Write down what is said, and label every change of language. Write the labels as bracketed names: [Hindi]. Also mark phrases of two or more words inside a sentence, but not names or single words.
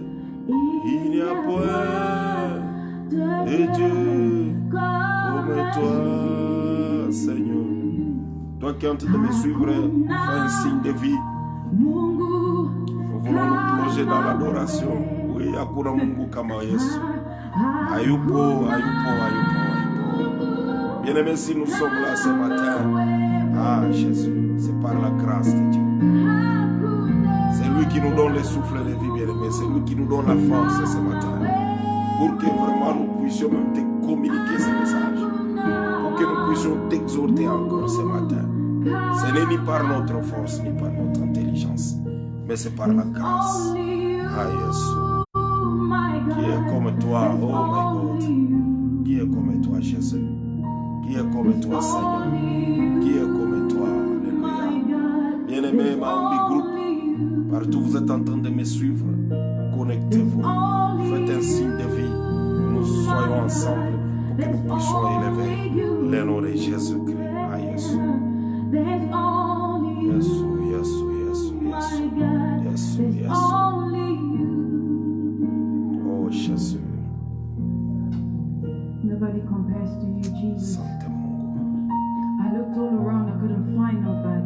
[French] Il n'y a point de Dieu comme toi, Seigneur. Toi qui es en train de me suivre, fais un signe de vie. Nous voulons nous plonger dans l'adoration. Oui, [Swahili] Akuna Mungu kama Yesu. Ayupo, ayupo, ayupo, ayupo. [French] Bien-aimés, si nous sommes là ce matin, ah Jésus, c'est par la grâce de Dieu. C'est lui qui nous donne le souffle de vie, bien-aimés. C'est lui qui nous donne la force ce matin. Pour que vraiment nous puissions même te communiquer ce message. Pour que nous puissions t'exhorter encore ce matin. Ce n'est ni par notre force, ni par notre intelligence, mais c'est par la grâce. Ah, Jésus, qui est comme toi, [English] oh my God, [French] qui est comme toi, Jésus, qui est comme toi, Seigneur, qui est comme toi, alléluia. Bien-aimé, Maombi Group, partout vous êtes en train de me suivre, connectez-vous, faites un signe de vie, nous soyons ensemble pour que nous puissions élever le nom de Jésus-Christ. Ah, Jésus. [English] Yes, yes, yes, yes, yes, yes. [French] Oh, Jésus. [English] Nobody compares to you, Jesus. I looked all around, I couldn't find nobody.